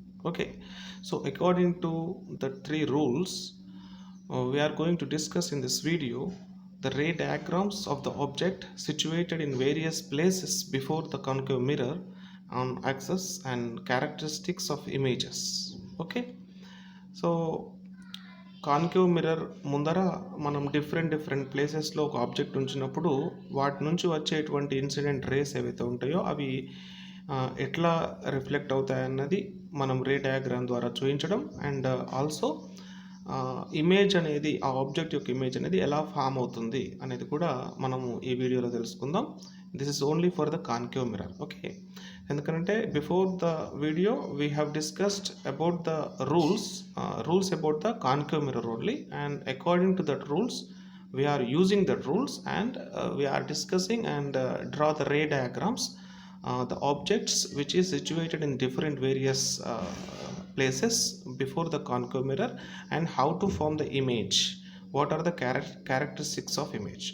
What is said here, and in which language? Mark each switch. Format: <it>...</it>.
<en>Okay, so according to the three rules, we are going to discuss in this video the ray diagrams of the object situated in various places before the concave mirror on axis and characteristics of images.</en> <te>Okay, so concave mirror ముందర మనం different ప్లేసెస్లో ఒక object ఉంచినప్పుడు వాటి నుంచి వచ్చేటువంటి incident race ఏవైతే ఉంటాయో అవి ఎట్లా రిఫ్లెక్ట్ అవుతాయన్నది మనం రే డయాగ్రామ్ ద్వారా చూపించడం అండ్ ఆల్సో ఇమేజ్ అనేది ఆ ఆబ్జెక్ట్ యొక్క ఇమేజ్ అనేది ఎలా ఫామ్ అవుతుంది అనేది కూడా మనము ఈ వీడియోలో తెలుసుకుందాం.</te> <en>This is only for the concave mirror. Okay,</en> <te>ఎందుకంటే</te> <en>Before the video we have discussed about the rules about the concave mirror only, and according to that rules we are using the rules and we are discussing and draw the ray diagrams, the objects which is situated in different various places before the concave mirror, and how to form the image, what are the characteristics of image.</en>